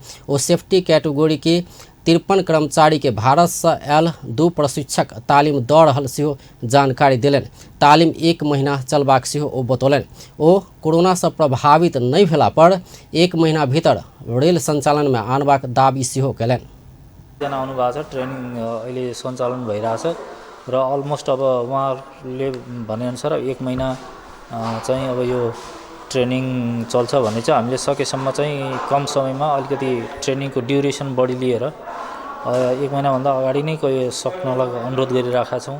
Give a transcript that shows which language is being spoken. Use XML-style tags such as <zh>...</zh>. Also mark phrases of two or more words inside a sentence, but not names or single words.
<mai>ओ</mai> <en>safety category</en> <mai>के 53 कर्मचारी के भारत से आयल 2 प्रशिक्षक तालीम दऽ रहल सेहो जानकारी देलनि। तालीम 1 महीना चलबाक सेहो ओ बतौलनि। ओ कोरोना से प्रभावित नहीं भेला पर 1 महीना भीतर रेल संचालन में आनबाक दाबी सेहो कयलनि।</mai> <ne>जना आउनु भएको छ, ट्रेनिङ अहिले सञ्चालन भइरहेछ र अलमोस्ट अब उहाँहरूले भनेअनुसार 1 महिना चाहिँ अब यो ट्रेनिङ चल्छ भन्ने चाहिँ हामीले सकेसम्म चाहिँ कम समयमा अलिकति ट्रेनिङको ड्युरेसन बढी लिएर 1 महिनाभन्दा अगाडि नै सक्नलाई अनुरोध गरिरहेका छौँ।</ne>